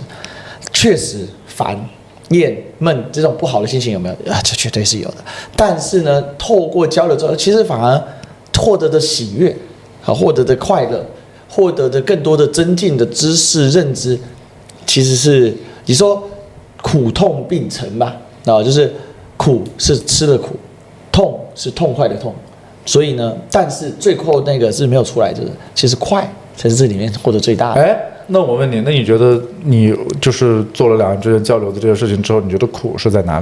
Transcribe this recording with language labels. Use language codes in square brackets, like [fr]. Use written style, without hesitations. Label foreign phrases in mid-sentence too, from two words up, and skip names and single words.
[zh] 確實煩、厭、悶這種不好的心情有沒有？這絕對是有的。但是呢，透過交流之後，其實反而獲得的喜悅，獲得的快樂，獲得的更多的增進的知識認知，其實是你說苦痛並存吧，就是苦是吃的苦，痛是痛快的痛，所以呢，但是最後那個是沒有出來，就是其實快才是這裡面獲得最大的。那我問你，那你覺得你就是做了兩岸之間交流的這個事情之後，你覺得苦是在哪裡？